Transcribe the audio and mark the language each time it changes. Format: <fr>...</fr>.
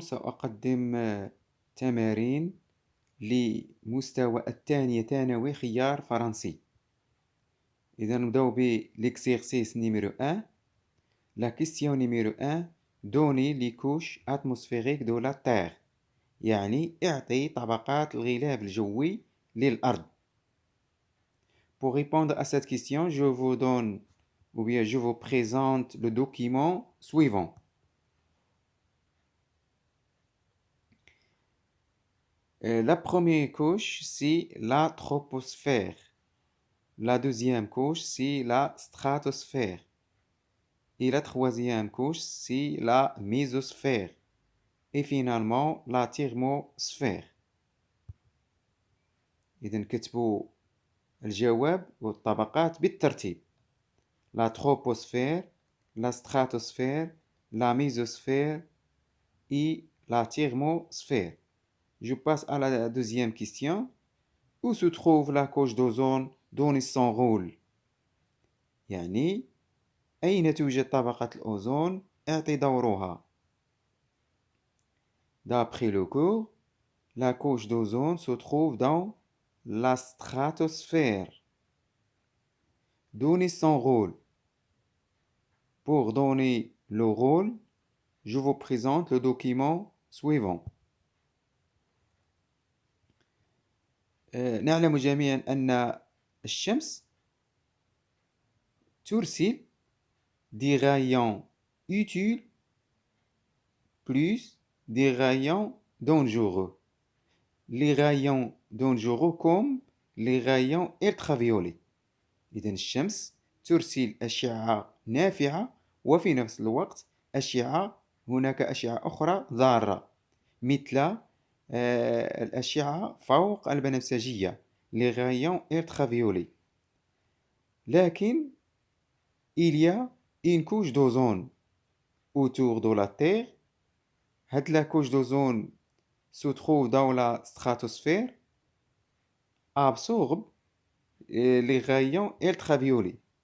<ar>سأقدم تمارين لمستوى الثانية ثانوي خيار فرنسي. إذا نبداو</ar> <fr>l'exercice numéro 1. La question numéro 1: Donnez les couches atmosphériques de la Terre.</fr> <ar>يعني اعطي طبقات الغلاف الجوي للأرض.</ar> <fr>Pour répondre à cette question, je vous donne ou bien je vous présente le document suivant. La première couche, c'est la troposphère. La deuxième couche, c'est la stratosphère. Et la troisième couche, c'est la mésosphère. Et finalement, la thermosphère.</fr> <ar>إذا نكتبوا الجواب والطبقات بالترتيب.</ar> <fr>La troposphère, la stratosphère, la mésosphère et la thermosphère. Je passe à la deuxième question. Où se trouve la couche d'ozone dont son rôle؟</fr> <ar>يعني أين توجد طبقة الأوزون؟ اعطي دورها.</ar> <fr>D'après le cours, la couche d'ozone se trouve dans la stratosphère. Donnez son rôle. Pour donner le rôle, je vous présente le document suivant.</fr> <ar>نعلم جميعا أن الشمس ترسل</ar> <fr>des rayons utiles plus des rayons dangereux. Les rayons dangereux comme les rayons ultraviolets.</fr> <ar>إذن الشمس ترسل أشعة نافعة وفي نفس الوقت هناك أشعة أخرى ضارة مثل الأشعة فوق البنفسجية</ar> <fr>les rayons ultraviolets.</fr> <ar>لكن</ar> <fr>il y a une couche d'ozone autour de la Terre. La couche d'ozone se trouve dans la stratosphère, absorbe les rayons ultraviolets.</fr>